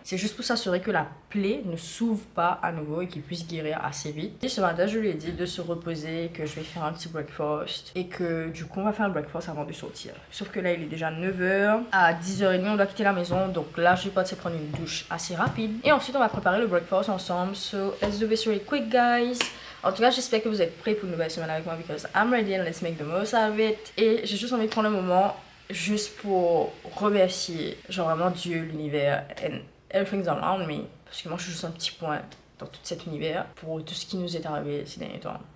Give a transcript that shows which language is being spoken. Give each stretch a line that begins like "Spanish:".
French: C'est juste pour s'assurer que la plaie ne s'ouvre pas à nouveau et qu'il puisse guérir assez vite. Et ce matin, je lui ai dit de se reposer, que je vais faire un petit breakfast et que du coup, on va faire un breakfast avant de sortir. Sauf que là, il est déjà 9h. À 10h30, on doit quitter la maison. Donc là, je vais partir prendre une douche assez rapide. Et ensuite, on va préparer le breakfast ensemble.
English: So, let's do this really quick, guys.
French: En tout cas, j'espère que vous êtes prêts pour une nouvelle semaine avec moi
English: because I'm ready and let's make the most of it.
French: Et j'ai juste envie de prendre un moment juste pour remercier, genre vraiment Dieu, l'univers,
English: and everything's around me.
French: Parce que moi, je suis juste un petit point dans tout cet univers pour tout ce qui nous est arrivé ces derniers temps.